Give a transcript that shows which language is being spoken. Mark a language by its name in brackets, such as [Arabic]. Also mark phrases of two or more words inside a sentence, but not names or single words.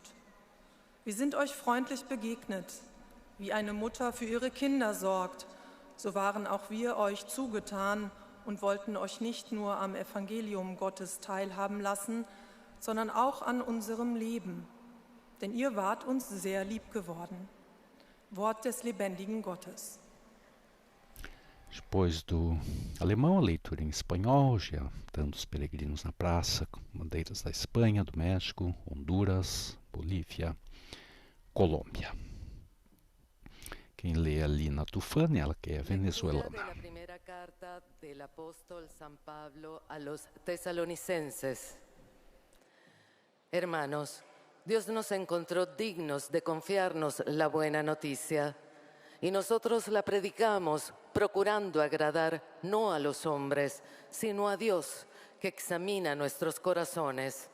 [German] Wir sind euch freundlich begegnet, wie eine Mutter für ihre Kinder sorgt. So waren auch wir euch zugetan und wollten euch nicht nur am Evangelium Gottes teilhaben lassen, sondern auch an unserem Leben. Denn ihr wart uns sehr lieb geworden. Wort des lebendigen Gottes. [Portuguese] Depois do alemão, a leitura em espanhol, já dando os peregrinos na praça, com bandeiras da Espanha, do México, Honduras, Bolívia, Colômbia. Quem lê ali na Tufane, ela que é venezuelana. [Spanish] La primera carta del apóstol San Pablo a los tesalonicenses. Hermanos, Dios nos encontró dignos de confiarnos la buena noticia, y nosotros la predicamos procurando agradar no a los hombres, sino a Dios, que examina nuestros corazones.